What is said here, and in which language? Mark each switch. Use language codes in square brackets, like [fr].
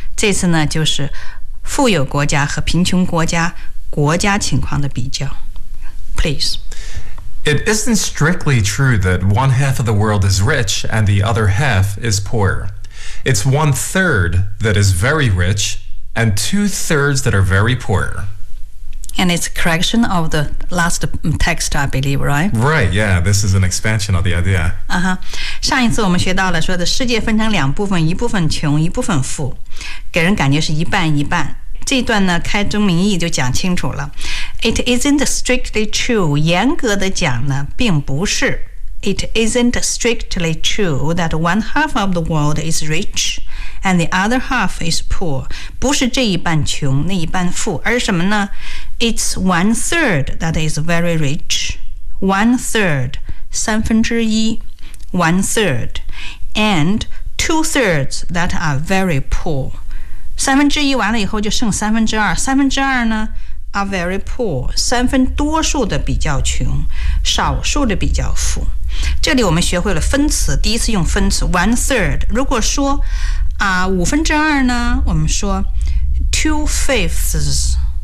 [zh] 这次呢就是富有国家和贫穷国家国家情况的比较。 [en] Please. It isn't strictly true that one half of the world is rich and the other half is poor. It's one third that is very rich and two thirds that are very poor. And it's a correction of the last text, I believe, right? Right, yeah, this is an expansion of the idea. Uh-huh. [zh] 上一次我们学到了说的世界分成两部分，一部分穷，一部分富，给人感觉是一半一半。这段呢，开宗明义就讲清楚了。 [en] It isn't strictly true. [zh] 严格的讲呢，并不是。 [en] It isn't strictly true that one half of the world is rich and the other half is poor. [zh] 不是这一半穷，那一半富，而什么呢 ？ [en] It's one third that is very rich. One third, [zh] 三分之一 [en] one third, and two thirds that are very poor. [zh] 三分之一完了以后就剩三分之二，三分之二呢？ [en] Are very poor， [zh] 三分多数的比较穷，少数的比较富。这里我们学会了分词，第一次用分词 one third。如果说啊五分之二呢，我们说 two fifths。